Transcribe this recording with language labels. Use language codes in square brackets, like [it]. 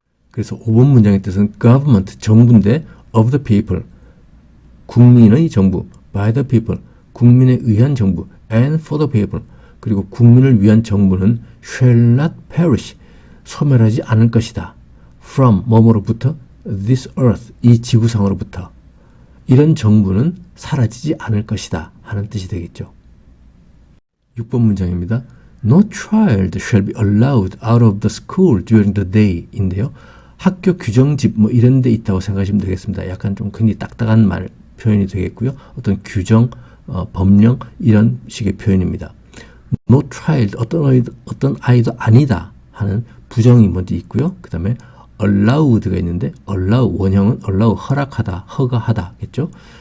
[ko] 그래서 5번 문장의 뜻은 government, 정부인데 [en] of the people, [ko] 국민의 정부, [en] by the people, [ko] 국민에 의한 정부, [en] and for the people, [ko] 그리고 국민을 위한 정부는 [en] shall not perish, [ko] 소멸하지 않을 것이다. from, 뭐뭐로부터, [en] this earth, [ko] 이 지구상으로부터. 이런 정부는 사라지지 않을 것이다 하는 뜻이 되겠죠. 6번 문장입니다. [en] No child shall be allowed out of the school during the day [ko] 인데요. 학교 규정집 뭐 이런 데 있다고 생각하시면 되겠습니다. 약간 좀 굉장히 딱딱한 말 표현이 되겠고요. 어떤 규정, 법령 이런 식의 표현입니다. [en] No child, [ko] 어떤 아이도 아니다 하는 부정이 먼저 있고요. 그 다음에 allowed가 있는데 allow, 원형은 allow, 허락하다, 허가하다겠죠.